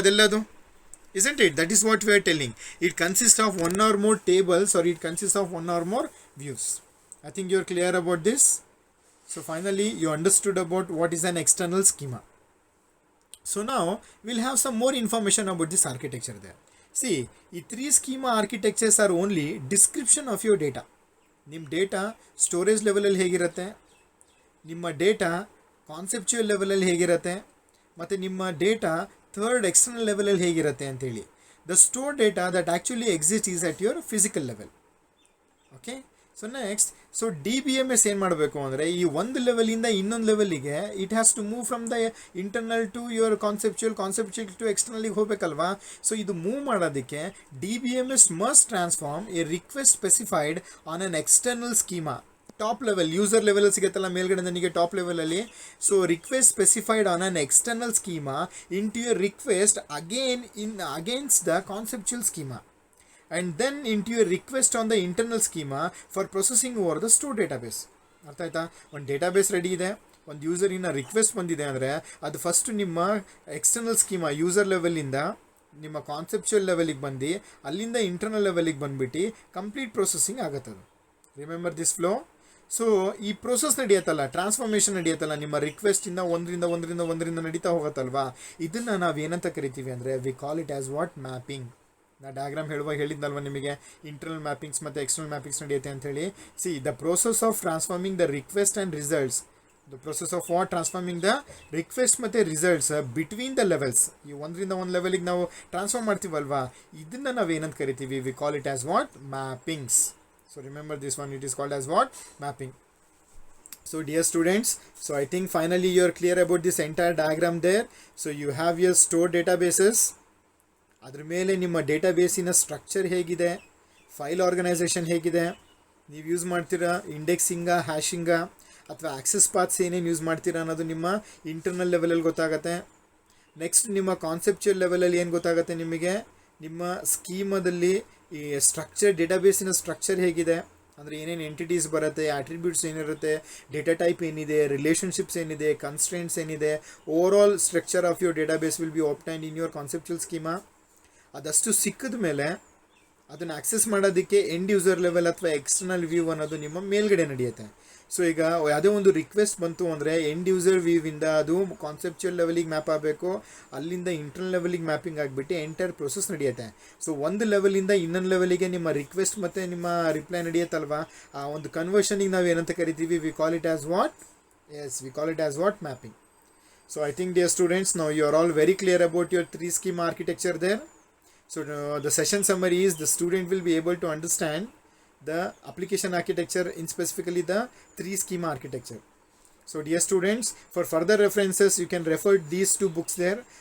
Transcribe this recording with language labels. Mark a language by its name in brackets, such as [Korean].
[Kannada] ಅದೆಲ್ಲದು [English] isn't it? That is what we are telling. It consists of one or more tables, or it consists of one or more views. I think you are clear about this. So finally you understood about what is an external schema. So now we'll have some more information about this architecture there. See, ಈ 3 schema architectures are only description of your data. [Kannada] ನಿಮ್ಮ data storage ಲೆವೆಲಲ್ಲಿ ಹೇಗಿರುತ್ತೆ, ನಿಮ್ಮ data conceptual ಲೆವೆಲಲ್ಲಿ ಹೇಗಿರುತ್ತೆ, ಮತ್ತು ನಿಮ್ಮ data third external ಲೆವೆಲಲ್ಲಿ ಹೇಗಿರುತ್ತೆ ಅಂತೇಳಿ. [English] The store data that actually exist is at your physical level. [Kannada] Okay, so next, so DBMS ಏನು ಮಾಡಬೇಕು ಅಂದರೆ ಈ ಒಂದು ಲೆವೆಲಿಂದ ಇನ್ನೊಂದು ಲೆವೆಲಿಗೆ [English] it has to move from the internal to your conceptual to ಎಕ್ಸ್ಟರ್ನಲಿಗೆ [Kannada] ಹೋಗಬೇಕಲ್ವಾ. So ಇದು ಮೂವ್ ಮಾಡೋದಕ್ಕೆ [English] DBMS must transform a request specified on an external schema. [Kannada] Top level, user ಲೆವೆಲಲ್ಲಿ ಸಿಗುತ್ತಲ್ಲ ಮೇಲ್ಗಡೆ ನನಗೆ ಟಾಪ್ ಲೆವೆಲಲ್ಲಿ. [English] So request specified on an external schema into your request against the conceptual schema, and then into your request on the internal schema for processing over the store database. [Kannada] ಅರ್ಥ ಆಯ್ತಾ? ಒಂದು database ready ಇದೆ, ಒಂದು ಯೂಸರಿನ request ಬಂದಿದೆ ಅಂದರೆ ಅದು first ನಿಮ್ಮ external schema user ಲೆವೆಲಿಂದ ನಿಮ್ಮ ಕಾನ್ಸೆಪ್ಚುಯಲ್ ಲೆವೆಲಿಗೆ ಬಂದು ಅಲ್ಲಿಂದ ಇಂಟರ್ನಲ್ ಲೆವೆಲಿಗೆ ಬಂದುಬಿಟ್ಟು complete processing ಆಗುತ್ತದು. [English] Remember this flow. [Kannada] So ಈ ಪ್ರೋಸೆಸ್ ನಡೆಯುತ್ತಲ್ಲ, ಟ್ರಾನ್ಸ್ಫಾರ್ಮೇಷನ್ ನಡೆಯುತ್ತಲ್ಲ, ನಿಮ್ಮ ರಿಕ್ವೆಸ್ಟಿಂದ ಒಂದರಿಂದ ನಡೀತಾ ಹೋಗುತ್ತಲ್ವಾ, ಇದನ್ನು ನಾವು ಏನಂತ ಕರಿತೀವಿ ಅಂದರೆ [English] We call it as what? [Kannada] Mapping. ನಾ ಡಯಾಗ್ರಾಮ್ ಹೇಳಿದ್ನಲ್ವ ನಿಮಗೆ, ಇಂಟರ್ನಲ್ ಮ್ಯಾಪಿಂಗ್ಸ್ ಮತ್ತು ಎಕ್ಸ್ಟರ್ನಲ್ ಮ್ಯಾಪಿಂಗ್ಸ್ ನಡೆಯುತ್ತೆ ಅಂಥೇಳಿ. [English] See, the process of transforming the request and results The process of what? Transforming the request ಮತ್ತು results between the levels. [Kannada] ಈ ಒಂದರಿಂದ ಒಂದು ಲೆವೆಲಿಗೆ ನಾವು ಟ್ರಾನ್ಸ್ಫಾರ್ಮ್ ಮಾಡ್ತೀವಲ್ವಾ, ಇದನ್ನು ನಾವು ಏನಂತ ಕರಿತೀವಿ? [English] We call it as what? [Kannada] ಮ್ಯಾಪಿಂಗ್ಸ್. [English] So remember this one, it is called as what? Mapping. So dear students, so I think finally you are clear about this entire diagram there. So you have your stored databases. [Kannada] ಅದರ ಮೇಲೆ ನಿಮ್ಮ ಡೇಟಾಬೇಸಿನ structure ಹೇಗಿದೆ, file organisation ಹೇಗಿದೆ, ನೀವು use ಮಾಡ್ತೀರಾ ಇಂಡೆಕ್ಸಿಂಗ, ಹ್ಯಾಶಿಂಗ ಅಥವಾ access paths ಏನೇನು use ಮಾಡ್ತೀರಾ ಅನ್ನೋದು ನಿಮ್ಮ ಇಂಟರ್ನಲ್ ಲೆವೆಲಲ್ಲಿ ಗೊತ್ತಾಗುತ್ತೆ. ನೆಕ್ಸ್ಟ್ ನಿಮ್ಮ ಕಾನ್ಸೆಪ್ಚುಯಲ್ ಲೆವೆಲಲ್ಲಿ ಏನು ಗೊತ್ತಾಗುತ್ತೆ ನಿಮಗೆ? ನಿಮ್ಮ ಸ್ಕೀಮದಲ್ಲಿ ಈ ಸ್ಟ್ರಕ್ಚರ್, ಡೇಟಾಬೇಸಿನ ಸ್ಟ್ರಕ್ಚರ್ ಹೇಗಿದೆ, ಅಂದರೆ ಏನೇನು ಎಂಟಿಟೀಸ್ ಬರುತ್ತೆ, ಆಟ್ರಿಬ್ಯೂಟ್ಸ್ ಏನಿರುತ್ತೆ, ಡೇಟಾ ಟೈಪ್ ಏನಿದೆ, ರಿಲೇಷನ್ಶಿಪ್ಸ್ ಏನಿದೆ, ಕನ್ಸ್ಟ್ರೆಂಟ್ಸ್ ಏನಿದೆ, [English] Overall structure of your database will be obtained in your conceptual schema. [Kannada] ಅದಷ್ಟು ಸಿಕ್ಕಿದ ಮೇಲೆ ಅದನ್ನು ಆಕ್ಸೆಸ್ ಮಾಡೋದಕ್ಕೆ ಎಂಡ್ ಯೂಸರ್ ಲೆವೆಲ್ ಅಥವಾ ಎಕ್ಸ್ಟರ್ನಲ್ ವ್ಯೂ ಅನ್ನೋದು ನಿಮ್ಮ ಮೇಲ್ಗಡೆ ನಡೆಯುತ್ತೆ. ಸೊ ಈಗ ಯಾವುದೇ ಒಂದು ರಿಕ್ವೆಸ್ಟ್ ಬಂತು ಅಂದರೆ ಎಂಡ್ ಯೂಸರ್ ವ್ಯೂವಿಂದ ಅದು ಕಾನ್ಸೆಪ್ಚುಯಲ್ ಲೆವೆಲಿಗೆ ಮ್ಯಾಪ್ ಆಗಬೇಕು, ಅಲ್ಲಿಂದ ಇಂಟರ್ನಲ್ ಲೆವೆಲಿಗೆ ಮ್ಯಾಪಿಂಗ್ ಆಗಿಬಿಟ್ಟು ಎಂಟೈರ್ ಪ್ರೊಸೆಸ್ ನಡೆಯುತ್ತೆ. ಸೊ ಒಂದು ಲೆವೆಲಿಂದ ಇನ್ನೊಂದು ಲೆವೆಲಿಗೆ ನಿಮ್ಮ ರಿಕ್ವೆಸ್ಟ್ ಮತ್ತು ನಿಮ್ಮ ರಿಪ್ಲೈ ನಡೆಯುತ್ತಲ್ವಾ, ಆ ಒಂದು ಕನ್ವರ್ಷನಿಗೆ ನಾವು ಏನಂತ ಕರಿತೀವಿ? [English] We call it as what? Yes, we call it as what? Mapping. So I think dear students, now you are all very clear about your three-schema architecture there. So the session summary is the student will be able to understand the application architecture, in specifically the three-schema architecture. So dear students, for further references you can refer these two books there.